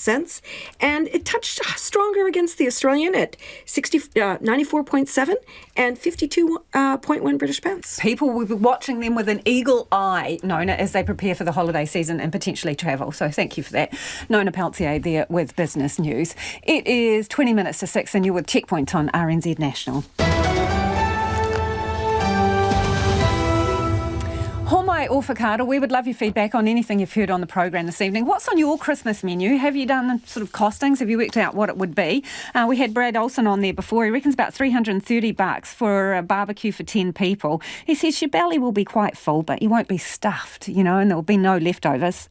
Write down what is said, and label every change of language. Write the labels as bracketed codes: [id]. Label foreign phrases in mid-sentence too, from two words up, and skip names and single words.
[en] cents, and it touched stronger against the Australian at 94.7 and 52.1 British pence. People will be watching them with an eagle eye, Nona, as they prepare for the holiday season and potentially travel. So thank you for that. Nona Peltier there with Business News. It is 20 minutes to 6 and you're with Checkpoint on RNZ National. [mi] Homai o whakaara, [en] we would love your feedback on anything you've heard on the program this evening. What's on your Christmas menu? Have you done sort of costings? Have you worked out what it would be? We had Brad Olsen on there before. He reckons about $330 for a barbecue for 10 people. He says your belly will be quite full, but you won't be stuffed, and there will be no leftovers.